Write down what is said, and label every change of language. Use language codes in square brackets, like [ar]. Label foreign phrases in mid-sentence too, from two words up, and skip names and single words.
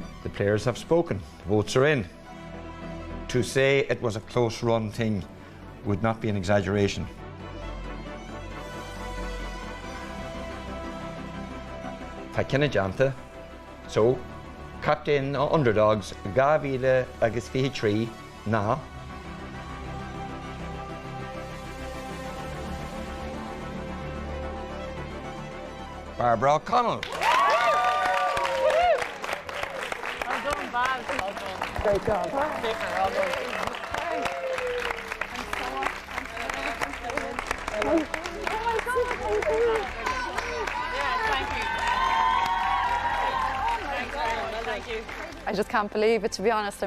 [en] players have spoken. The votes are in. To say it was a close run thing would not be an exaggeration. [ga] Captaen Aontaithe. So, Captaen Underdogs, Gaillimh agus TG4, na. [en] Barbara O'Connell. Great job. I just can't believe it, to be honest.